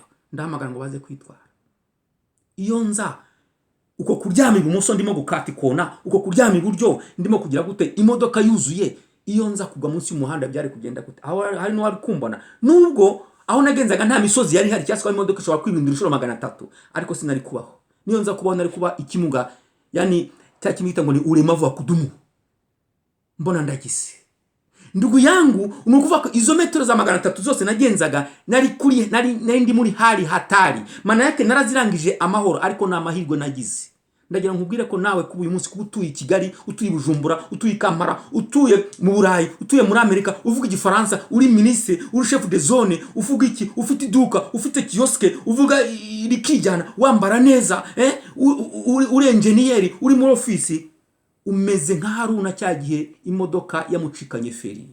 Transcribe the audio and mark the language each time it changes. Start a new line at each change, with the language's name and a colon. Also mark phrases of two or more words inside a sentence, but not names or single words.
Kinyarwanda: Ndahamagara ngo baze kwitwara. Iyo nza uko kuryama ibumoso ndimo gukata ikona, uko kuryama iburyo ndimo kugira gute, imodoka yuzuye, iyo nza kugwa munsi y'umuhanda byari kugenda gute? Aho hari no kumbona, nubwo aho nagenzaga nta misozi yari hari, cyaswa imodoka ishobora kwibindira inshuro 300, ariko sinari kubaho. Niyo nza kubaho nari kuba ikimuga, yani cya kimita ngo
Swahili: ni ulemavu wa kudumu.
Kinyarwanda: Mbona ndagise
Swahili: ndugu yangu,
Kinyarwanda: nukuvuga ko izo metero za 300 zose nagenzaga nari ndi muri
Swahili: hali hatari.
Kinyarwanda: Mana yake narazirangije amahoro, ariko na amahirwe nagize. Ndagira nkubwire ko nawe kuba uyu munsi kubutuye Kigali, utuye Bujumbura, utuye Kampala, utuye mu Burayi, utuye muri Amerika, uvuga igifaransa, uri ministre, uri
French: chef de zone,
Kinyarwanda: uvuga iki, ufite iduka, ufite kioske, uvuga irikijana, wambara neza, uri engineer, uri muri office, umeze nka Haruna cyagihe imodoka yamucikanye feri.